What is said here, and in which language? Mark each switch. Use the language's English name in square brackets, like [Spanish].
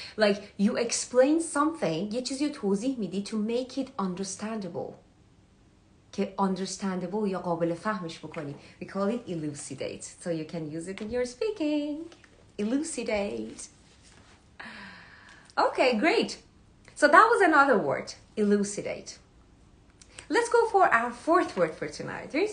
[English] Like you explain something, [Persian] یه چیزی رو توضیح میدی [English] to make it understandable. [Persian] که understandable یا قابل فهمش بکنی. [English] We call it elucidate. So you can use it in your speaking. Elucidate. Okay, great. So that was another word. Elucidate. Let's go for our fourth word for tonight.